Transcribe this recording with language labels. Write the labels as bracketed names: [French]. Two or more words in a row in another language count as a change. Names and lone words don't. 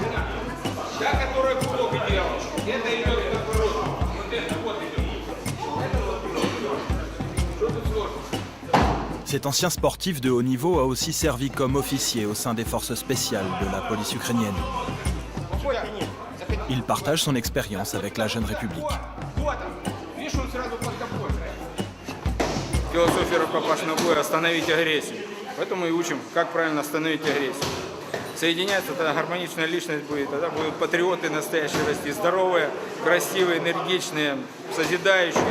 [French] Cet ancien sportif de haut niveau a aussi servi comme officier au sein des forces spéciales de la police ukrainienne. Il partage son expérience avec la jeune République. [Russian] Философия рукопашного боя – остановить агрессию. Поэтому и учим, как правильно остановить агрессию. Соединяется, тогда гармоничная личность будет, тогда будут патриоты настоящие расти, здоровые, красивые, энергичные, созидающие.